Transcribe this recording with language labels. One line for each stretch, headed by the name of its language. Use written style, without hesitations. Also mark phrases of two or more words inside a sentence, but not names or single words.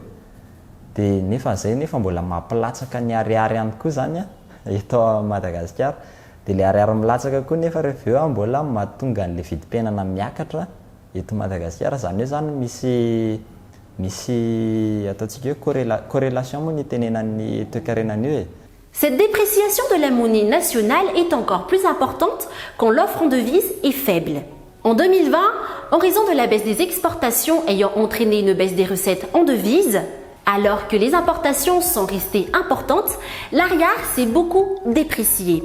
Malagasy: Dia nefa izay nefa mbola mampilatsaka ny ariary ihany koa zany eto Madagasikara. Dia ilay ariary milatsaka koa nefa rehefa eo mbola mahatonga an'ilay vidim-piainana miakatra eto Madagasikara. Zany hoe zany misy ataontsika hoe corrélation moa ny tenenan'ny toe-karenan'io.
French: Cette dépréciation de la monnaie nationale est encore plus importante quand l'offre en devise est faible. En 2020, en raison de la baisse des exportations ayant entraîné une baisse des recettes en devises, alors que les importations sont restées importantes, l'Ariar s'est beaucoup déprécié.